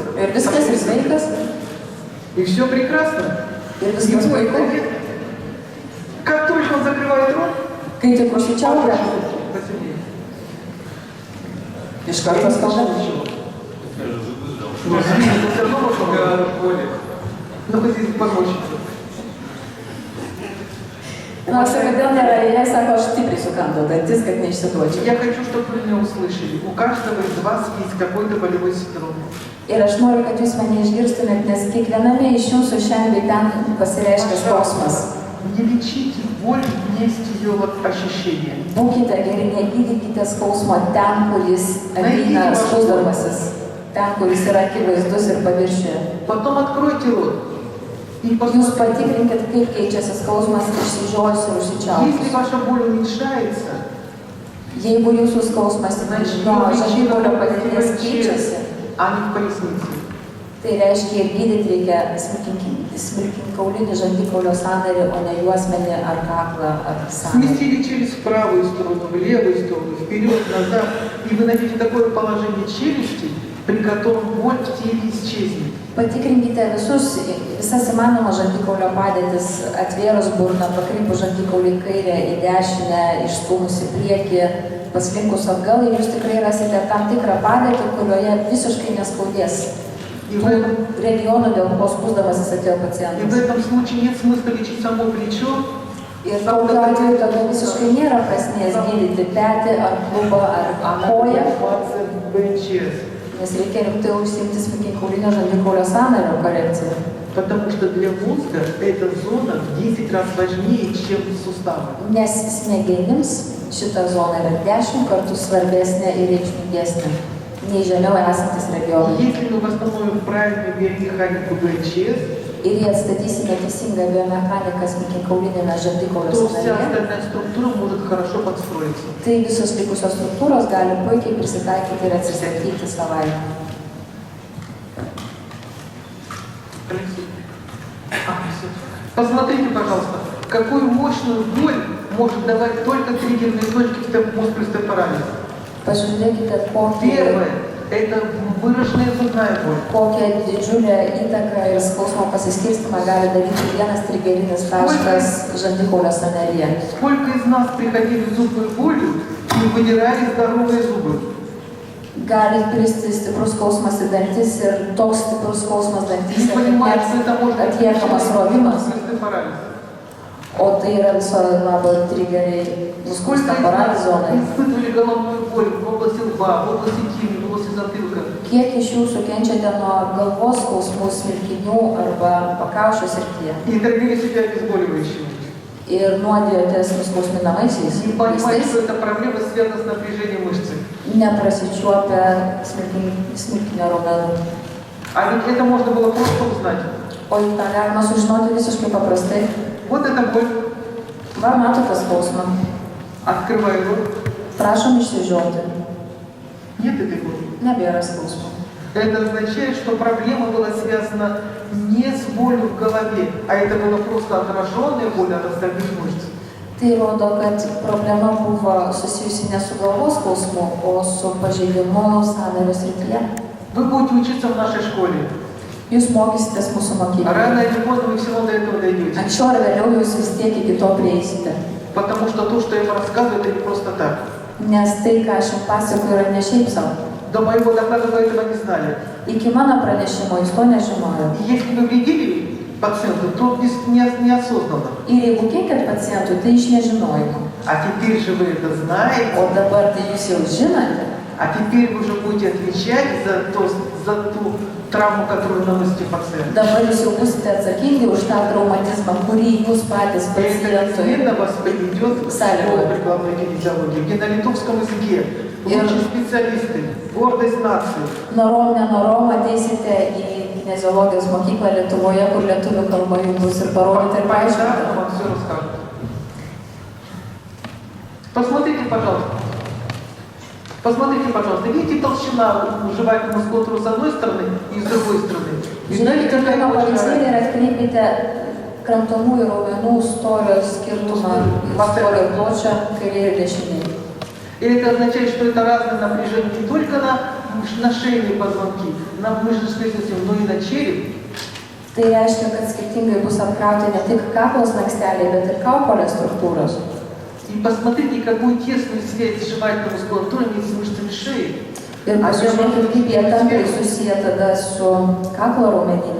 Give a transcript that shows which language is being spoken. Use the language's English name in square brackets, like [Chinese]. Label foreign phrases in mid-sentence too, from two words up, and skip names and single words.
[Lithuanian] Ir viskas ir sveikas, [Russian] И все прекрасно. [Lithuanian] ir [Russian] И [Lithuanian] viskas [Russian] боль [Lithuanian] puiku. [Russian] уходит. Как только он закрывает рот, [Lithuanian] Kai tik užsičiaupia, [Russian] посильнее. [Lithuanian] iš karto skauda. [Russian] Но зрение все равно можно. Ну, хотите помочь? [Lithuanian] Na, aš sakau, kodėl nėra, jie sako, aš stipriai sukandau dantis, kad neišsiduočiau. [Russian] Я хочу, чтобы вы меня услышали. У каждого из вас есть какой-то болевой синдром. [Lithuanian] Ir aš noriu, kad jūs mane išgirstumėt, nes kiekviename iš jūsų šiandien ten pasireiškia skausmas. [Russian] Не лечите боль вместе ее вот ощущения. [Lithuanian] Būkite geri, negydykite skausmo ten, kur jis ateina skausdamasis, ten, kur jis yra akivaizdus ir paviršiuje. [Russian] Потом откройте рот. И [Lithuanian] Jūs [Russian] посмотрите. [Lithuanian] patikrinkit, kaip keičiasi skausmas išsižiojus ir [Russian] Если [Lithuanian] užsičiaupus. [Russian] ваша боль уменьшается, [Lithuanian] Jeigu jūsų skausmas nuo žandikaulio padėties keičiasi, [Russian] а не в пояснице. [Lithuanian] tai reiškia ir gydyti reikia smilkinkaulinį žandikaulio sąnarį, o ne juosmenį ar kaklą ar sąnarį. [Russian] Сместили челюсть в правую сторону, в левую сторону, вперед, назад. И вы найдете такое положение челюсти, при котором боль в теле исчезнет. [Lithuanian] Patikrinkite visas įmanomas žandikaulio padėtis, atvėrus burną, pakreipus žandikaulį į kairę, į dešinę, išstūmus į priekį, paslinkus atgal ir jūs tikrai rasite tam tikrą padėtį, kurioje visiškai neskaudės tų regionų, dėl ko skųsdamasis atėjo [Russian] И в [Lithuanian] pacientas. [Russian] этом случае нет смысла лечить само плечо, [Lithuanian] Ir tokiu atveju tada visiškai nėra prasmės gydyti petį ar klubą ar koją, [Russian] БНЧС. [Lithuanian] nes reikia rimtai užsiimti smilkinkaulinio žandikaulio sąnario korekciją. [Russian] Потому что для мозга эта зона в 10 раз важнее, чем суставы. [Lithuanian] Nes smegenims šita zona yra 10 kartų svarbesnė ir reikšmingesnė nei žemiau esantis regionai. [Russian] Если мы восстановим правильную биомеханику БНЧС, [Lithuanian] Ir jei atstatysime teisingą biomechaniką smilkinkaulinėme žandikaulio [Russian] то вся [Lithuanian] sąnaryje, [Russian] остальная структура может хорошо подстроиться. [Lithuanian] tai visos likusios struktūros gali puikiai prisitaikyti ir atsistatyti savaime. [Russian] Посмотрите, пожалуйста, какую мощную боль может давать только триггерные точки в мускулостопорале. [Lithuanian] Pažiūrėkite, kokį [Russian] Первое – это выраженная зубная боль. [Lithuanian] kokią didžiulę įtaką ir skausmo pasiskirstimą gali daryti vienas trigerinis taškas žandikaulio sąnaryje. [Russian] Сколько из нас приходили с зубной болью и выдирали здоровые зубы? [Lithuanian] gali kristi stiprus skausmas į dantis ir toks stiprus skausmas dantyse, [Russian] Не понимает, что это [Lithuanian] kad [Russian] может [Lithuanian] net atliekamas rovimas, [Russian] парализ. [Lithuanian] o tai yra viso labo trigeriai nuskūsta paralizė zonai. [Russian] Испытывали головную боль в области лба, в области тимы, в области затылка. [Lithuanian] Kiek iš jūsų kenčiate nuo galvos skausmų, smilkinių arba pakaušio srityje [Russian] И травили себя обезболивающими. [Lithuanian] ir nuodijotės nuskausminamaisiais [Russian] Не понимать, [Lithuanian] vaistais, [Russian] что эта проблема связана с напряжением мышцы. [Lithuanian] neprasičiuopę smilkinio raumenų. [Russian] А ведь это можно было просто узнать. [Lithuanian] O juk tą galima sužinoti visiškai paprastai. [Russian] Вот эта боль. [Lithuanian] Va, matote skausmą. [Russian] Открываю рот. [Lithuanian] Prašom išsižioti. [Russian] Нет этой боли. [Lithuanian] Nebėra skausmo. [Russian] Это означает, что проблема была связана не с болью в голове, а это была просто отраженная боль от остальных мышц. [Lithuanian] Tai rodo, kad problema buvo susijusi ne su galvos skausmu, o su pažeidimu sąnario srityje. [Russian] Вы будете учиться в нашей школе. [Lithuanian] Jūs mokysitės mūsų mokykloje. [Russian] Рано или поздно вы все равно до этого дойдете. [Lithuanian] Anksčiau ar vėliau jūs vis tiek iki to prieisite. [Russian] Потому что то, что я вам рассказываю, это не просто так. [Lithuanian] Nes tai, ką aš jums pasakoju, yra ne šiaip savo. [Russian] До моего доклада вы этого не знали. [Lithuanian] Iki mano pranešimo jūs to nežinojot. [Russian] И если вы вредили пациенту, то неосознанно. [Lithuanian] Ir jeigu kenkėt pacientui, tai iš nežinojimo. [Russian] А теперь же вы это знаете. [Lithuanian] O dabar tai jūs jau žinote. [Russian] А теперь вы уже будете отвечать за ту травму, которую наносите пациенту. [Lithuanian] Dabar jūs jau būsite atsakingi už tą traumatizmą, kurį jūs patys [Russian] И это [Lithuanian] pacientui. [Russian] неизменно вас приведет к школе прикладной кинезиологии, где на литовском языке лучшие специалисты, гордость нации. [Lithuanian] Norom, nenorom ateisite į kineziologijos mokyklą Lietuvoje, kur lietuvių kalba jums bus ir parodyti ir paaiškinti. [Russian] Понятно, вам все расскажут. Посмотрите, пожалуйста. Посмотрите, пожалуйста. Видите толщина жевательного мускулатуры с одной стороны и с другой стороны? И знаете, [Lithuanian] Žiūrėkite [Russian] какая [Lithuanian] mano [Russian] большая [Lithuanian] pavyzdėlį ir atkreipkite kramtomųjų raumenų storio skirtumą, storio ir pločio kairė ir dešinė. [Russian] И это означает, что это разное напряжение не только на шейные позвонки, на мышечную систему, но и на череп. [Lithuanian] Tai reiškia, kad skirtingai bus apkrauti ne tik kaklo slanksteliai, bet ir kaukolės struktūros. [Russian] И посмотрите, какую тесную связь жевательной мускулатуры имеет с мышцами шеи. [Lithuanian] Ir pasižiūrėkit, kaip jie tampriai susiję tada su kaklo raumenynu.